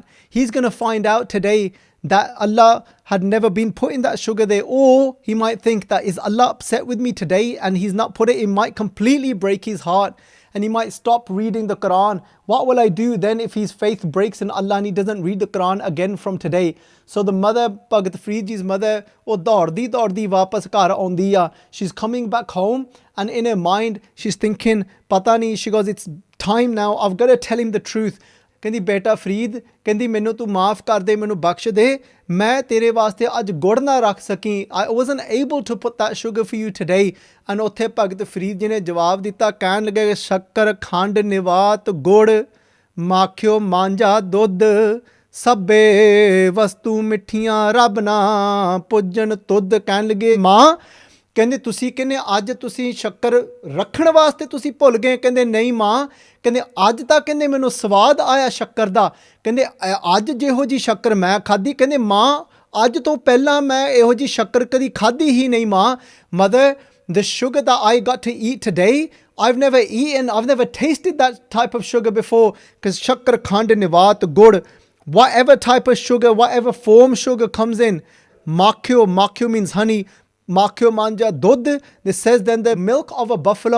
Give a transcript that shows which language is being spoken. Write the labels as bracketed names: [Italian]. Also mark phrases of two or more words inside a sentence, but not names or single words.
[English] He's going to find out today that Allah had never been putting that sugar there. Or he might think that, is Allah upset with me today and he's not put it? It might completely break his heart and he might stop reading the Quran. What will I do then if his faith breaks in Allah and he doesn't read the Quran again from today? So the mother, Bhagat Farid Ji's mother, [Punjabi] ਦੌੜਦੀ ਵਾਪਸ ਘਰ ਆਉਂਦੀ ਆ. [English] She's coming back home and in her mind she's thinking, [Punjabi] ਪਤਾ ਨਹੀਂ, [English] she goes, it's time now, I've got to tell him the truth. [Punjabi] ਕਹਿੰਦੀ ਬੇਟਾ ਫਰੀਦ, ਕਹਿੰਦੀ ਮੈਨੂੰ ਤੂੰ ਮਾਫ ਕਰ ਦੇ, ਮੈਨੂੰ ਬਖਸ਼ ਦੇ, ਮੈਂ ਤੇਰੇ ਵਾਸਤੇ ਅੱਜ ਗੁੜ ਨਾ ਰੱਖ ਸਕੀ. [English] I wasn't able to put that sugar for you today. [Punjabi] and ਉੱਥੇ ਭਗਤ ਫਰੀਦ ਜੀ ਨੇ ਜਵਾਬ ਦਿੱਤਾ, ਕਹਿਣ ਲੱਗੇ, ਸ਼ੱਕਰ ਖੰਡ ਨਿਵਾਤ ਗੁੜ ਮਾਖਿਓ ਮਾਂਝਾ ਦੁੱਧ ਸਭੇ ਵਸਤੂ ਮਿੱਠੀਆਂ ਰੱਬ ਨਾ ਪੁੱਜਣ ਤੁਧ. ਕਹਿਣ ਲੱਗੇ, ਮਾਂ ਕਹਿੰਦੇ ਤੁਸੀਂ ਕਹਿੰਦੇ ਅੱਜ ਤੁਸੀਂ ਸ਼ੱਕਰ ਰੱਖਣ ਵਾਸਤੇ ਤੁਸੀਂ ਭੁੱਲ ਗਏ? ਕਹਿੰਦੇ ਨਹੀਂ ਮਾਂ, ਕਹਿੰਦੇ ਅੱਜ ਤਾਂ ਕਹਿੰਦੇ ਮੈਨੂੰ ਸਵਾਦ ਆਇਆ ਸ਼ੱਕਰ ਦਾ, ਕਹਿੰਦੇ ਅੱਜ ਜਿਹੋ ਜੀ ਸ਼ੱਕਰ ਮੈਂ ਖਾਧੀ, ਕਹਿੰਦੇ ਮਾਂ ਅੱਜ ਤੋਂ ਪਹਿਲਾਂ ਮੈਂ ਇਹੋ ਜੀ ਸ਼ੱਕਰ ਕਦੀ ਖਾਧੀ ਹੀ ਨਹੀਂ ਮਾਂ. [English] ਮਦਰ, the sugar that I got to eat today, I've never tasted that type of sugar before, because [Punjabi] ਸ਼ੱਕਰ ਖੰਡ ਨਿਵਾਤ ਗੁੜ, [English] whatever type of sugar, whatever form sugar comes in, makhyo means honey, [Punjabi] ਮਾਖਿਓ ਮਾਂਝਾ ਦੁੱਧ, [English] this says then the milk of a buffalo.